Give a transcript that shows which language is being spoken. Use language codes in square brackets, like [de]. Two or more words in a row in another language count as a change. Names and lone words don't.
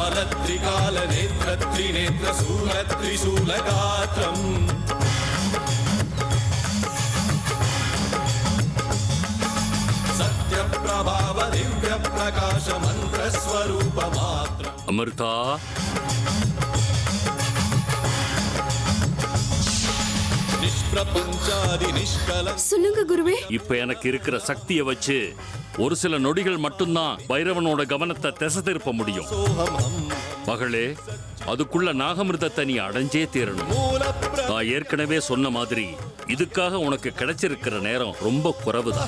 [sa] त्रिकालनेत्र त्रिनेत्र शूलत्रिशूलगात्रम् सत्यप्रभाव दिव्य प्रकाश मंत्र स्वरूप मात्र [ta] அமிர்தா, [sa] निष्प्रपंचादि निष्कल [ta] சொல்லுங்க குருவே. இப்ப எனக்கு இருக்கிற சக்தியை வச்சு ஒரு சில நொடிகள் மட்டும்தான் பைரவனோட கவனத்தை திசை திருப்ப முடியும். மகளே, அதுக்குள்ள நாகமிர்தத்தை நீ அடைஞ்சே தீரணும். நான் ஏற்கனவே சொன்ன மாதிரி இதுக்காக உனக்கு கிடைச்சிருக்கிற நேரம் ரொம்ப குறைவுதான்.